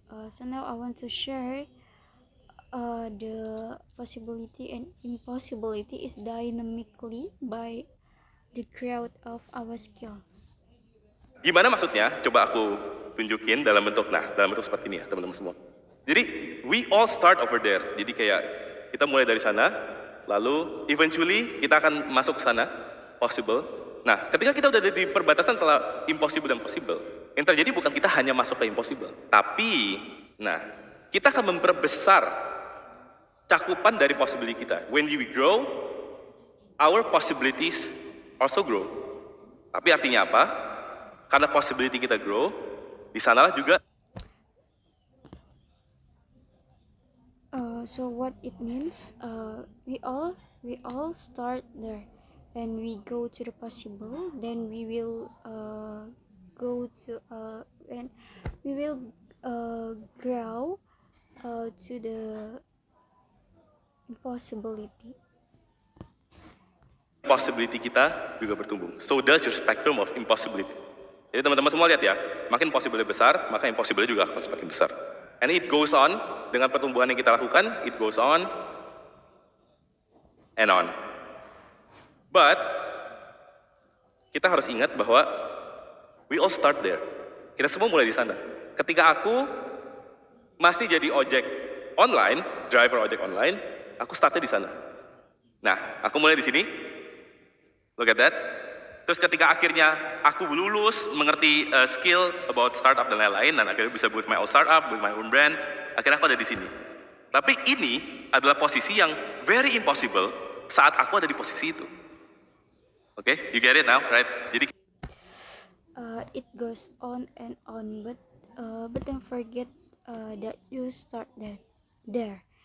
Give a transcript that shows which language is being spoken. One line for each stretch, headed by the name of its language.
English: So now I want to share the possibility and impossibility is dynamically by the growth of our skills.
Indonesian: gimana maksudnya? Coba aku tunjukin dalam bentuk seperti ini ya, teman-teman semua.
English: Jadi we all start over there.
Indonesian: Jadi kayak kita mulai dari sana, lalu eventually kita akan masuk ke sana, possible. Nah, ketika kita udah di perbatasan antara impossible dan possible, yang terjadi bukan kita hanya masuk ke impossible, tapi kita akan memperbesar cakupan dari possibility kita.
English: When we grow, our possibilities also grow.
Indonesian: Tapi artinya apa? Karena possibility kita grow, di sanalah juga.
English: So what it means? We all start there, and we go to the possible. Then we will go to and we will grow to the impossibility.
Indonesian: Possibility kita juga bertumbuh.
English: So does your spectrum of impossibility.
Indonesian: Jadi teman-teman semua lihat ya, makin possibility besar, maka impossibility juga akan semakin besar.
English: And it goes on,
Indonesian: dengan pertumbuhan yang kita lakukan,
English: it goes on and on.
Indonesian: But kita harus ingat bahwa
English: we all start there.
Indonesian: Kita semua mulai di sana. Ketika aku masih jadi ojek online, driver ojek online, aku startnya di sana. Nah, aku mulai di sini.
English: Look at that.
Indonesian: Terus ketika akhirnya aku lulus, mengerti
English: skill about startup
Indonesian: dan lain-lain, dan akhirnya bisa buat
English: my own startup,
Indonesian: buat
English: my own brand,
Indonesian: akhirnya aku ada di sini. Tapi ini adalah posisi yang
English: very impossible
Indonesian: saat aku ada di posisi itu.
English: Oke, you get it now, right? Jadi It goes on and on, but don't forget that you start there.